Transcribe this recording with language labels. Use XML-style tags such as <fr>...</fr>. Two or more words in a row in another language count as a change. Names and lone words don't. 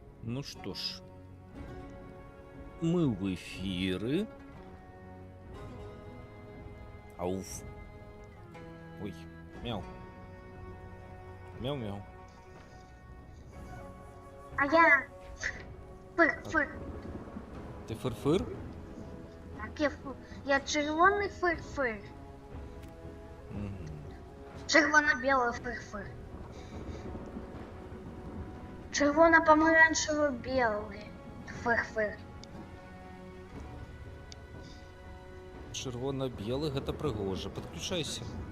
<ru>Ну что ж, мы в эфире. Ауф. Ой, мяу. Мяу-мяу. А я фыр-фыр. Ты фыр-фыр?</ru> <uk>Так, я червоний фыр-фыр. Червоно-білий фыр-фыр. Червоно-помаранчево-білий фыр-фыр.</uk> <be>Червоно-белый, гэта прыгожа. Подключайся.</be>